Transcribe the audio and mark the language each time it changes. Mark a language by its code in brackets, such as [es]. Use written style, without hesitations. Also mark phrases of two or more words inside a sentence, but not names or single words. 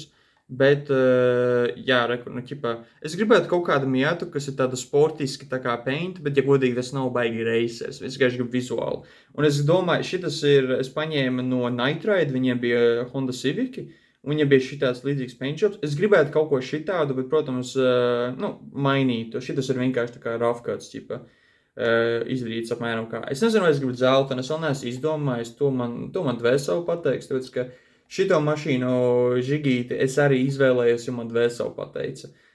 [lv] Bet, es gribētu kaut kādu Miatu, kas ir tāda sportiski tā kā Paint, bet, ja godīgi, tas nav baigi racers, es vienkārši gribu vizuāli. Un es domāju, es paņēmu no Night Ride, viņiem bija Honda Civic, un viņam bija šitās līdzīgs [en] paint jobs. [lv] Es gribētu kaut ko šitādu, bet, protams, mainītu. Šitas ir vienkārši tā kā [en] rough cuts, [lv] izdarīts apmēram kā. Es nezinu, vai es gribu zelta, un es vēl neesmu izdomājis, to man dvēseli pateiks, tāpēc, ka šito mašīnu Žigīti es arī izvēlējos, jo man dvēseli pateica.